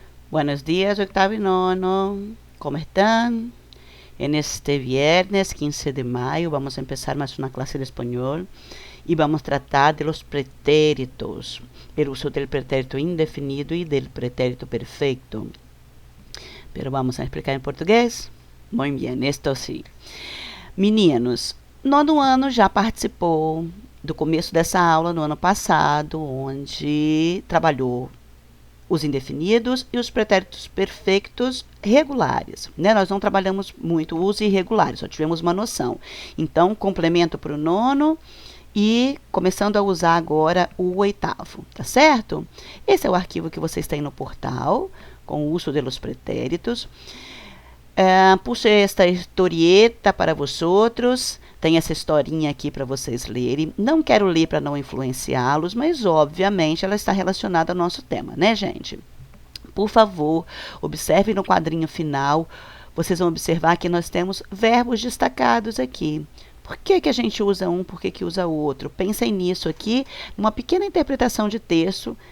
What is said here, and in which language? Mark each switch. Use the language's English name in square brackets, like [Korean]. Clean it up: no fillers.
[Spanish] Buenos días, octavo y nono. ¿Cómo están? En este viernes 15 de mayo vamos a empezar más una clase de español y vamos a tratar de los pretéritos, el uso del pretérito indefinido y del pretérito perfecto. Pero vamos a explicar [Portuguese] em português? Muito bem, [Spanish] esto [Portuguese] sim. Meninos, nono ano já participou do começo dessa aula no ano passado, onde trabalhou os indefinidos e os pretéritos perfeitos regulares, né? Nós não trabalhamos muito os irregulares, só tivemos uma noção. Então, complemento para o nono e começando a usar agora o oitavo, tá certo? Esse é o arquivo que vocês têm no portal, com o uso dos pretéritos. [Spanish] Puse esta historieta para vosotros. [Portuguese] Tem essa historinha aqui para vocês lerem. Não quero ler para não influenciá-los, mas obviamente ela está relacionada ao nosso tema, né, gente? Por favor, observe no quadrinho final. Vocês vão observar que nós temos verbos destacados aqui. Por que a gente usa um, por que usa o outro? Pensem nisso aqui, numa pequena interpretação de texto.